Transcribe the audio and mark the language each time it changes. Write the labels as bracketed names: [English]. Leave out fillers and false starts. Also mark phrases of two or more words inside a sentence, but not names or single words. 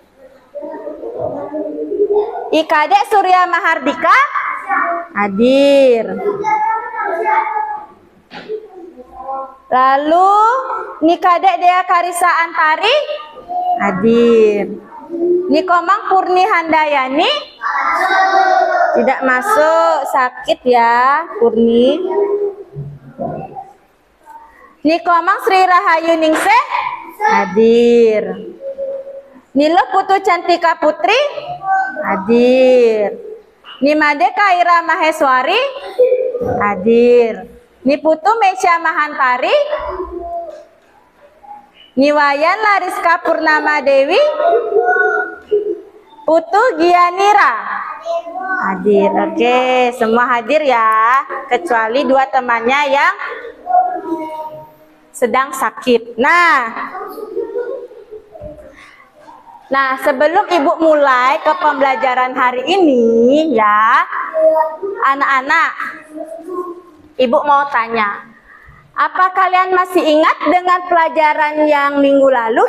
[Indonesian] Ikadek Surya Mahardika hadir. Lalu Nikadek Dea Karisa Antari hadir. Nikomang Purni Handayani tidak masuk, sakit ya Purni. Nikomang Sri Rahayu Ningsih hadir. Nilo Putu Cantika Putri hadir. Nimade Kaira Maheswari hadir. Niputu Mesya Mahantari. Niwayan Lariska Purnama Dewi. Putu Gianira hadir. Oke, semua hadir ya, kecuali 2 temannya yang sedang sakit. Nah, sebelum Ibu mulai ke pembelajaran hari ini ya, anak-anak, Ibu mau tanya, apa kalian masih ingat dengan pelajaran yang minggu lalu?